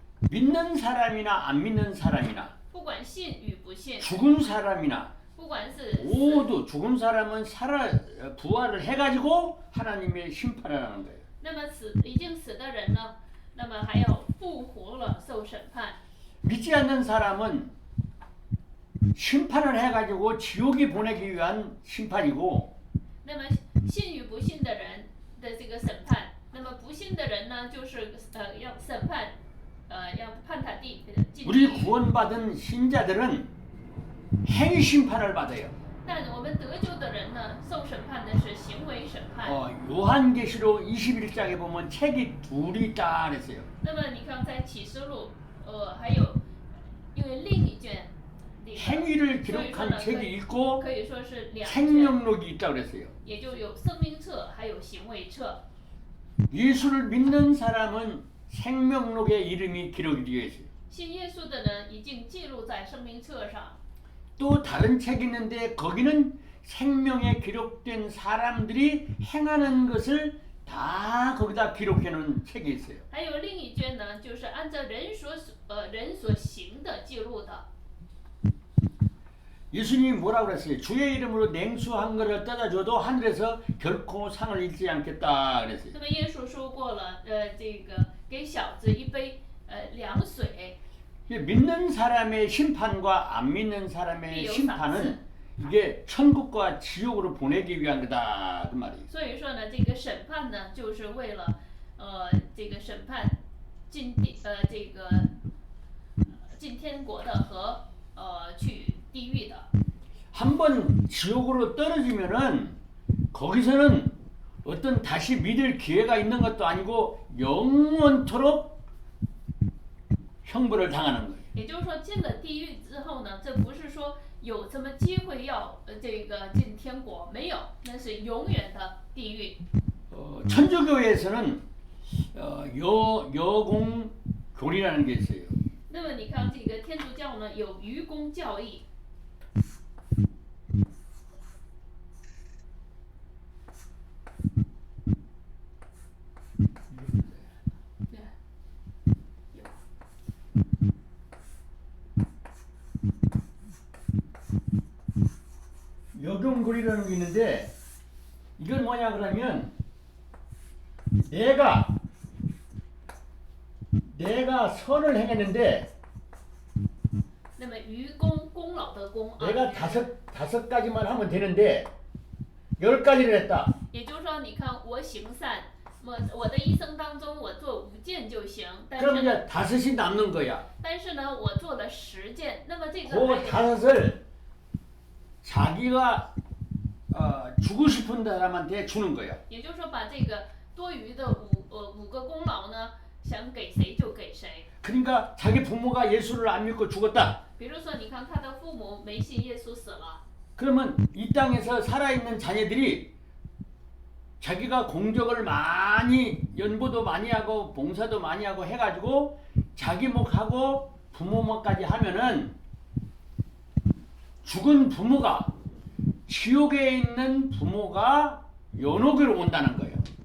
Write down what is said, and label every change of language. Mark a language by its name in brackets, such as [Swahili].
[Korean] 믿는 사람이나 안 믿는 사람이나 [Chinese] 不管信与不信， [Korean] 죽은 사람이나 [Chinese] 不管是 [Korean] 모두 죽은 사람은 부활을 해가지고 하나님의 심판을 하는 거예요. [Chinese] 那么已经死的人呢，那么还要复活了受审判。 [Korean] 믿지 않는 사람은 심판을 해가지고 지옥에 보내기 위한 심판이고 [Chinese] 那么信与不信的人的这个审判，那么不信的人呢，就是要审判，要判他进 [Korean] 우리 [Chinese] 地狱。 [Korean] 구원받은 신자들은 행위 심판을 받아요. [Chinese] 但我们得救的人呢，受审判的是行为审判。 [Korean] 요한계시록 21장에 보면 책이 둘이 있다 그랬어요. [Chinese] 那么你看，在启示录，还有因为另一卷， [Korean] 행위를 기록한 책이 있고 [Chinese] 可以说是两卷， [Korean] 생명록이 있다 그랬어요. [Chinese] 也就有生命册，还有行为册。 [Korean] 예수를 믿는 사람은 생명록에 이름이 기록이 되어 있어요. [Chinese] 信耶稣的人已经记录在生命册上。 [Korean] 또 다른 책이 있는데 거기는 생명에 기록된 사람들이 행하는 것을 다 거기다 기록해 놓은 책이 있어요. [Chinese] 还有另一卷呢，就是按照人所行的记录的。 [Korean] 예수님이 뭐라고 그랬어요? 주의 이름으로 냉수 한 그릇 떠다 줘도 하늘에서 결코 상을 잃지 않겠다 그랬어요. [Chinese] 那么耶稣说过了，这个给小子一杯凉水。 [Korean] 믿는 사람의 심판과 안 믿는 사람의 심판은 이게 천국과 지옥으로 보내기 위한 거다 그 말이에요. [Chinese] 所以说呢，这个审判呢，就是为了这个审判进天国的和去地狱的。 [Korean] 한번 지옥으로 떨어지면은 거기서는 어떤 다시 믿을 기회가 있는 것도 아니고 영원토록 형벌을 당하는 거예요. [Chinese] 也就是说，进了地狱之后呢，这不是说有什么机会要这个进天国，没有，那是永远的地狱。 [Korean] 천주교에서는 여공교리라는 게 있어요. [Chinese] 那么你看，这个天主教呢有愚公教义。 [Korean] 여경고리라는 게 있는데 이건 뭐냐 그러면 내가 선을 행했는데 [Chinese] 那么愚公功劳的功啊， [Korean] 내가 다섯 가지만 하면 되는데 10가지를 했다. [Chinese] 也就是说，你看我行善，我的一生当中我做5件就行，但 [Korean] 그럼 [Chinese] 是呢， [Korean] 이제 5이 남는 거야. [Chinese] 但是呢，我做了10件，那么这个 [Korean] 그 5을 자기가 주고 싶은 사람한테 주는 거야. [Chinese] 也就是说，把这个多余的5个功劳呢，想给谁就给谁。 [Korean] 그러니까 자기 부모가 예수를 안 믿고 죽었다. [Chinese] 比如说，你看他的父母没信耶稣死了， [Korean] 그러면 이 땅에서 살아있는 자녀들이 자기가 공적을 많이 연보도 많이 하고 봉사도 많이 하고 해가지고 자기 목하고 부모 목까지 하면은 죽은 부모가 지옥에 있는 부모가 연옥으로 온다는 거예요.